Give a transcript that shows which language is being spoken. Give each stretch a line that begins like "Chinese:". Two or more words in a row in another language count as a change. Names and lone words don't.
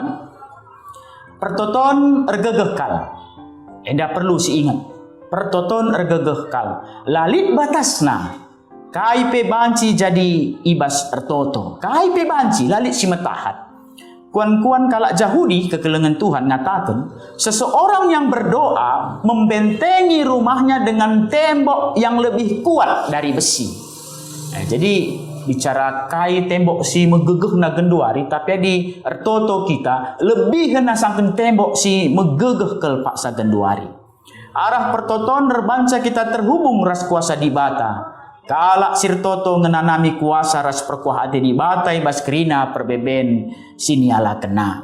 Batak Karo: Pertoton ergegeh kal. Enda perlu si ingat. Pertoton ergegeh kal. Lalit batasna. KIP banci jadi ibas ertoto. KIP banci lalit si metahat. Kuan-kuan kalak Yahudi kekelengan Tuhan
Indonesian: ngatakan seseorang yang berdoa membentengi rumahnya dengan tembok yang lebih kuat dari besi.
Batak Karo: Jadi bicara kai tembok si megegeh na genduari, tapi di ertoto kita lebih hena sangken tembok si megegeh kel paksa genduari. Arah pertoton rebanca kita terhubung ras kuasa di bata. Kalak sirtoto ngenanami kuasa ras perkuah ade di bata ibas kerina perbeben siniala kena.